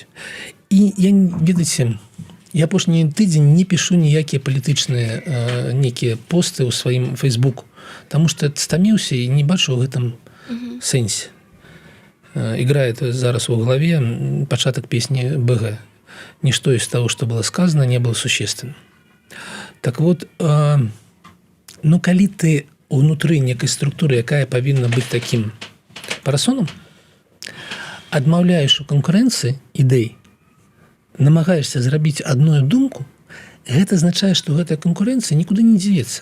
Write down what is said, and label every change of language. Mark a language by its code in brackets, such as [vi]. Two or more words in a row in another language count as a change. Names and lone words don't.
[be] І я, ведаеце, я апошні тыдзень не пішу ніякія палітычныя нейкія посты ў сваім фейсбуку, таму што стаміўся і не бачу ў гэтым сэнсе. Играет зараз у главе пачатак песні БГ. [ru] Ничто из того, что было сказано, не было существенным. Так вот, [be] ну, калі ты внутры некай структуры, якая павінна быць таким парасонам, адмаўляеш у канкурэнцыі ідэй, намагаешься зрабіць адную думку, гэта азначае, што гэтая канкурэнцыя нікуды не дзеецца.